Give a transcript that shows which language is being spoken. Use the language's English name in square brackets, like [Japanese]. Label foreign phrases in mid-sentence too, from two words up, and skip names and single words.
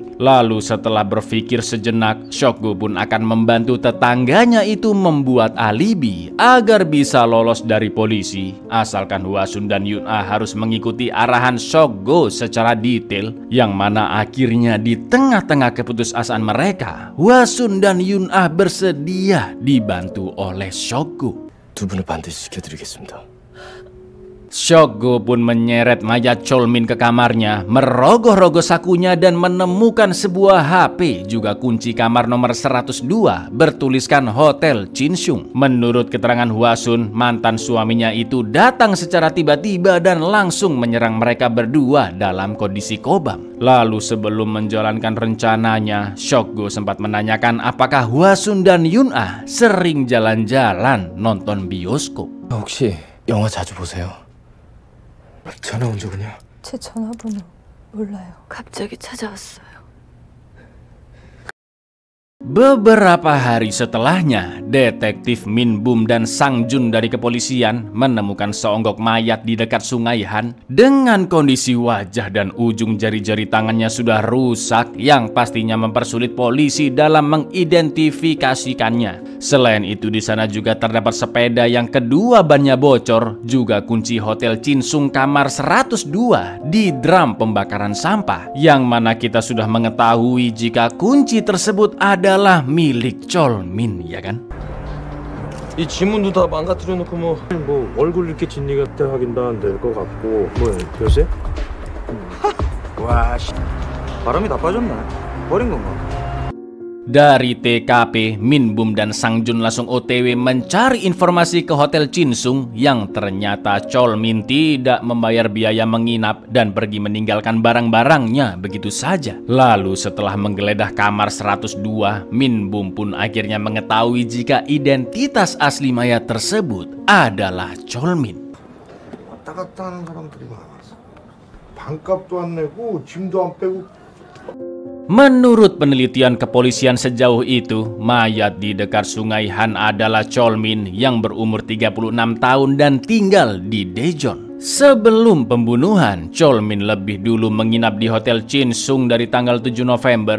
[Indonesian] Lalu setelah berpikir sejenak, Shokgo pun akan membantu tetangganya itu membuat alibi agar bisa lolos dari polisi. Asalkan Hwasun dan Yun-ah harus mengikuti arahan Shokgo secara detail, yang mana akhirnya di tengah-tengah keputusasaan mereka, Hwasun dan Yun-ah bersedia dibantu oleh Shokgo. [Korean] 두 분을 반드시 지켜드리겠습니다. [Indonesian] Shokgo pun menyeret mayat Cholmin ke kamarnya, merogoh-rogoh sakunya dan menemukan sebuah HP, juga kunci kamar nomor 102 bertuliskan Hotel Chinsung. Menurut keterangan Hwasun, mantan suaminya itu datang secara tiba-tiba dan langsung menyerang mereka berdua dalam kondisi kobam. Lalu sebelum menjalankan rencananya, Shokgo sempat menanyakan apakah Hwasun dan Yun-ah sering jalan-jalan nonton bioskop. [Korean] 혹시 영화 자주 보세요? 전화 온 적은요? 제 전화번호 몰라요. 갑자기 찾아왔어요. [Indonesian] Beberapa hari setelahnya, detektif Min Bum dan Sang Jun dari kepolisian menemukan seonggok mayat di dekat Sungai Han dengan kondisi wajah dan ujung jari-jari tangannya sudah rusak, yang pastinya mempersulit polisi dalam mengidentifikasikannya. Selain itu di sana juga terdapat sepeda yang kedua bannya bocor, juga kunci Hotel Chinsung kamar 102 di drum pembakaran sampah, yang mana kita sudah mengetahui jika kunci tersebut adalah milik Cholmin, ya kan? [Korean] 이 지문도 다 망가뜨려 놓고 뭐 얼굴 이렇게 진리가 확인도 안 될 것 같고 뭐 요새? 와 씨. 바람이 나빠졌나? 버린 건가? [Indonesian] Dari TKP, Min Bum dan Sang Jun langsung OTW mencari informasi ke Hotel Chinsung, yang ternyata Cholmin tidak membayar biaya menginap dan pergi meninggalkan barang-barangnya begitu saja. Lalu setelah menggeledah kamar 102, Min Bum pun akhirnya mengetahui jika identitas asli mayat tersebut adalah Cholmin. [Korean] 왔다 갔다 하는 사람들이 많아서 반값도 안 내고 짐도 안 빼고. [Indonesian] Menurut penelitian kepolisian sejauh itu, mayat di dekat Sungai Han adalah Cholmin yang berumur 36 tahun dan tinggal di Daejeon. Sebelum pembunuhan, Cholmin lebih dulu menginap di Hotel Chinsung dari tanggal 7 November.